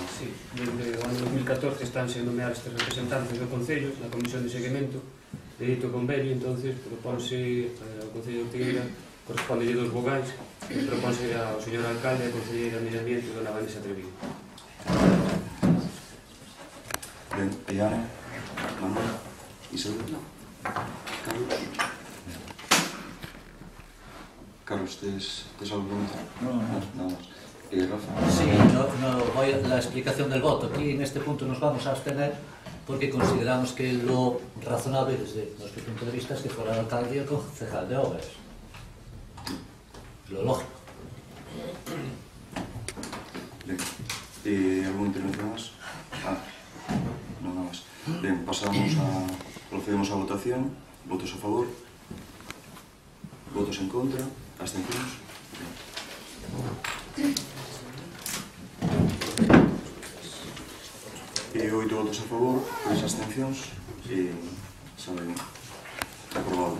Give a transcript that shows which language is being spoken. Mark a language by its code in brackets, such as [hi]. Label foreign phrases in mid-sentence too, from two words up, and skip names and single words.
[gl] Sí, desde o ano 2014 estánse nomear estes representantes do Concello na Comisión de Seguimento de dito convenio, entonces propónse ao Concello de Ortigueira, corresponde 2 vogais, e propónse ao señor alcalde e a concelleira de Medio Ambiente, dona Vanessa Treviño. Ben, e Ana, Manuel, Isabel? No. Carlos? Carlos, tes algo que comentar? No. [es] Nada más. Rafa? Sí, voy a la explicación del voto. Aquí en este punto nos vamos a abstener porque consideramos que lo razonable desde nuestro punto de vista es que fuera el alcalde y el concejal de obras. Lo lógico. Bien. ¿Alguna intervención más? No, nada más. Bien, procedemos a votación. ¿Votos a favor? ¿Votos en contra? ¿Abstenciones? [gl] E 8 votos a favor, 3 abstencións e saben aprobado.